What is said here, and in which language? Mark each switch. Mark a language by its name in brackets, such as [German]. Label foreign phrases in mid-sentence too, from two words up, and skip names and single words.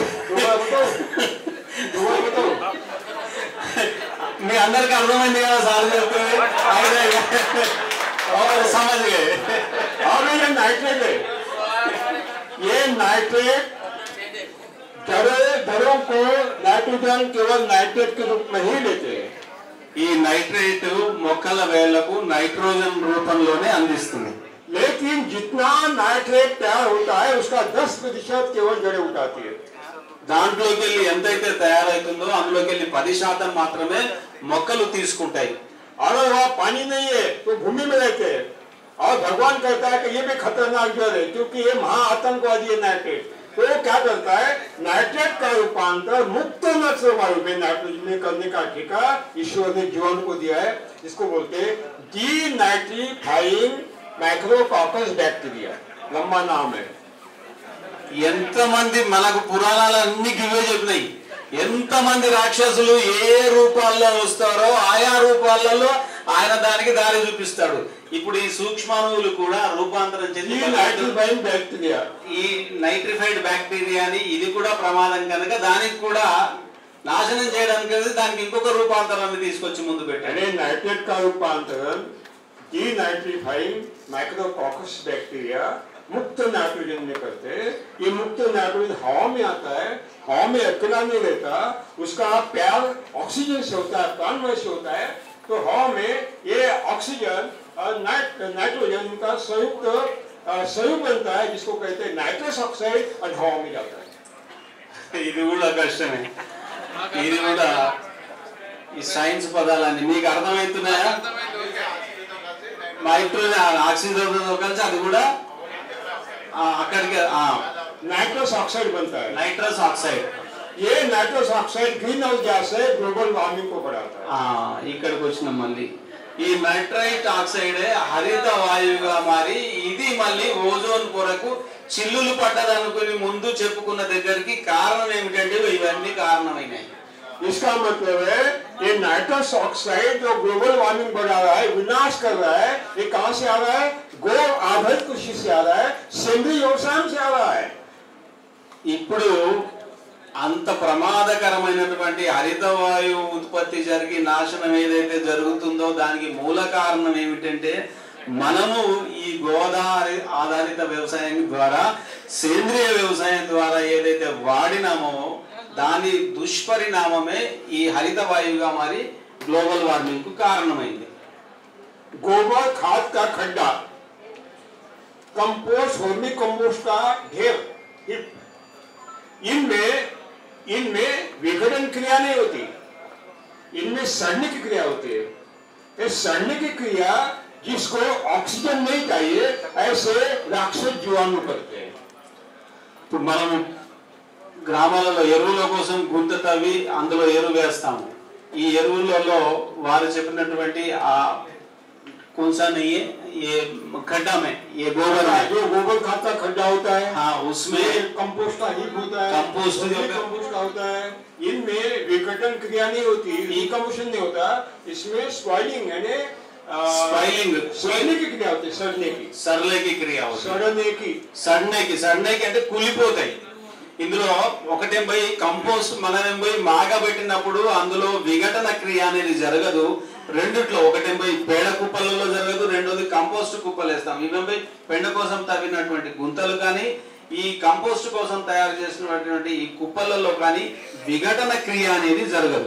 [Telugu] మీ అందరికి అర్థమైంది కదా సార్ చెప్తుంది [Hindi] समझ गए। और ये नाइट्रेट है, ये नाइट्रेट जड़ों को नाइट्रोजन केवल नाइट्रेट के रूप में ही लेते हैं। [Telugu] ఈ నైట్రేట్ మొక్కల వేళ్లకు నైట్రోజన్ రూపంలోనే అందిస్తుంది। [Hindi] लेकिन जितना नाइट्रेट तैयार होता है उसका 10% केवल जड़ें उठाती है। [Telugu] దాంట్లోకి వెళ్ళి ఎంతైతే తయారైతుందో అందులోకి వెళ్ళి 10% మాత్రమే మొక్కలు తీసుకుంటాయి। [Hindi] अगर वहाँ पानी नहीं है तो भूमि में रहते हैं। और भगवान कहता है कि ये भी खतरनाक जड़ है क्योंकि ये महाआतंकवादी है नाइट्रेट। तो क्या करता है, नाइट्रेट का रूपांतर मुक्त नत्र वायु में नाइट्रोजन में करने का ठेका ईश्वर ने जीवन को दिया है, जिसको बोलते हैं [English] denitrifying micrococcus bacteria, [Hindi] लंबा नाम है। [Telugu] ఎంతమంది మనకు పురాణాలన్నీ గివే చెప్పినాయి। ఎంతమంది రాక్షసులు ఏ రూపాల్లో వస్తారో ఆయా రూపాలలో ఆయన దానికి దారి చూపిస్తాడు। ఇప్పుడు ఈ సూక్ష్మాణువులు కూడా రూపాంతరం చెంది ఈ నైట్రిఫైడ్ బ్యాక్టీరియాని ఇది కూడా ప్రమాదం కనుక దానికి కూడా నాశనం చేయడానికి దానికి ఇంకొక రూపాంతరాన్ని తీసుకొచ్చి ముందు పెట్టాడు। [Hindi] నైట్రేట్ का रूपांतरण [English] denitrifying micrococcus bacteria [Hindi] मुक्त नाइट्रोजन में करते। ये मुक्त नाइट्रोजन हवा में आता है, हवा में अकेला नहीं रहता, उसका प्यार ऑक्सीजन से होता है, प्राणवायु से होता है। तो हवा में ये ऑक्सीजन और नाइट्रोजन का संयुक्त बनता है, जिसको कहते हैं [English] nitrous oxide, [Hindi] और हवा में जाता है। [Telugu] ఇది కూడా కష్టమే, ఇది కూడా ఈ సైన్స్ పదాలన్నీ మీకు అర్థమవుతున్నాయా? [English] nitrogen oxygen [Telugu] తో కలిసి అది కూడా అక్కడికి [English] nitrous oxide [Hindi] बनता है। [English] nitrous oxide, [Hindi] ये [English] nitrous oxide green house gas [Hindi] है, [English] global warming [Hindi] को बढ़ाता है। [Telugu] ఇక్కడికి వచ్చిన మళ్ళీ ఈ [English] nitrite oxide [Telugu] హరిత వాయువుగా మారి ఇది మళ్ళీ ఓజోన్ పొరకు చిల్లులు పడ్డదనుకుని ముందు చెప్పుకున్న దగ్గరికి కారణం ఏమిటంటే ఇవన్నీ కారణమైనాయి। [Hindi] इसका मतलब है ये [English] nitrous oxide [Hindi] जो [English] global warming [Hindi] बढ़ा रहा है, विनाश कर रहा है, ये कहां से आ रहा है? गो आधारित कृषि से आ रहा है, सेंद्रीय व्यवसाय से आ रहा है। [Telugu] ఇప్పుడు అంత ప్రమాదకరమైనటువంటి హరిత వాయువు ఉత్పత్తి జరిగి నాశనం ఏదైతే జరుగుతుందో దానికి మూల కారణం ఏమిటంటే మనము ఈ గోదావరి ఆధారిత వ్యవసాయం ద్వారా సేంద్రియ వ్యవసాయం ద్వారా ఏదైతే వాడినామో దాని దుష్పరిణామమే ఈ హరిత వాయువుగా మారి [English] global warming [Telugu] కు కారణమైంది। [Hindi] गोबर खाद का खड्डा, कंपोस्ट, [English] vermi compost [Hindi] का ढेर, इनमें विघटन क्रिया नहीं होती, इनमें सड़ने की क्रिया होती है। ये सड़ने की क्रिया जिसको ऑक्सीजन नहीं चाहिए ऐसे राक्षस जीवाणु करते हैं। [Telugu] तो మనం గ్రామాలలో ఎరువుల కోసం గుంత తవ్వి అందులో ఎరువు వేస్తాము। ఈ ఎరువులలో వారు చెప్పినటువంటి ఆ [Hindi] कौन सा नहीं है, ये खड्डा में ये गोबर है, जो गोबर खाद का खड्डा होता है, हाँ उसमें कंपोस्ट का हीप होता है, कंपोस्ट का होता है। इनमें विघटन क्रिया नहीं होती, डिकम्पोजिशन नहीं होता, इसमें स्पॉइलिंग यानी सड़ने की क्रिया होती है, सड़ने की क्रिया होती है, सड़ने की [Telugu] అంటే కూలిపోతాయి। ఇందులో ఒకటేం పోయి కంపోస్ట్ మనమేం పోయి మాగబెట్టినప్పుడు అందులో విఘటన క్రియ అనేది జరగదు। రెండిట్లో ఒకటేం పోయి పేడ కుప్పలలో జరగదు, రెండోది కంపోస్ట్ కుప్పలు వేస్తాం। ఇవేం పోయి పెండ కోసం తవ్వినటువంటి గుంతలు కానీ ఈ కంపోస్ట్ కోసం తయారు చేసినటువంటి ఈ కుప్పలలో కానీ విఘటన క్రియ అనేది జరగదు।